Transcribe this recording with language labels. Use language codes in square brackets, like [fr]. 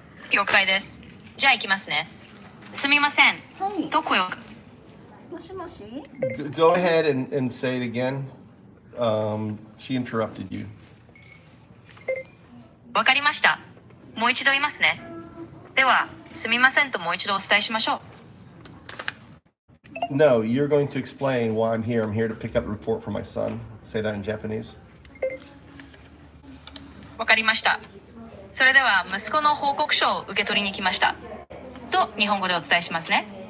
[ja] 了解です。じゃあ行きますね。すみません。どこよ。 [en] Go ahead and say it again. She interrupted you. [ja] わかりました。もう一度言いますね。では、すみませんともう一度お伝えしましょう。 [en] No, you're going to explain why I'm here. I'm here to pick up the report for my son. Say that in Japanese. [ja] わかりました。それでは息子の報告書を受け取りに来ました。と日本語でお伝えしますね。